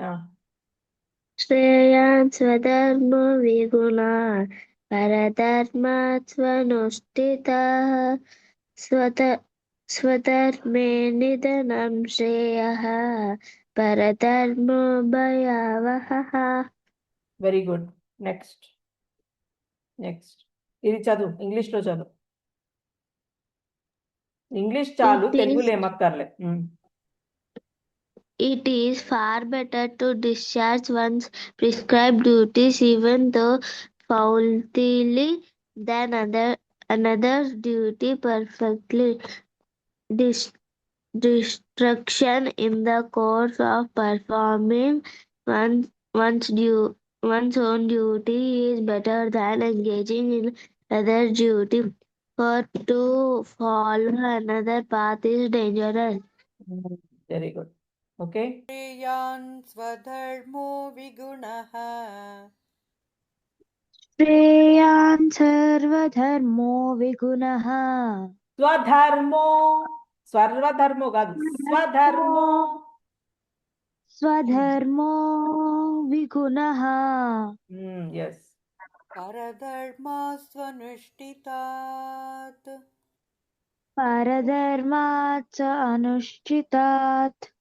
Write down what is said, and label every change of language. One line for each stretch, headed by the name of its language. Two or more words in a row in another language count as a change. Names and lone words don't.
Sanskrit: శ్రేయాన్ స్వధర్మో విగుణా పరధర్మాత్ స్వనుష్ఠితః స్వధర్మే నిధనం శ్రేయః పరధర్మో భయావహః.
English: very good.
Telugu: నెక్స్ట్ ఇది చదువు, ఇంగ్లీష్లో చదువు. ఇంగ్లీష్ చాలు, తెలుగులో ఏమక్కర్లే.
English: It is far better to discharge one's prescribed duties even though faultily than another's duty perfectly. Distraction in the course of performing one's own duty is better than engaging in other duty, for to follow another path is dangerous. very good. okay.
Sanskrit: श्रेयान् स्वधर्मो विगुणः श्रेयान् सर्वधर्मो विगुणः
Telugu: స్వధర్మో, సర్వధర్మో కాదు, స్వధర్మో.
Sanskrit: स्वधर्मो विगुणः
Telugu: ఎస్.
Sanskrit: परधर्मास्त्वनुष्ठितात् परधर्मात् च अनुष्ठितात्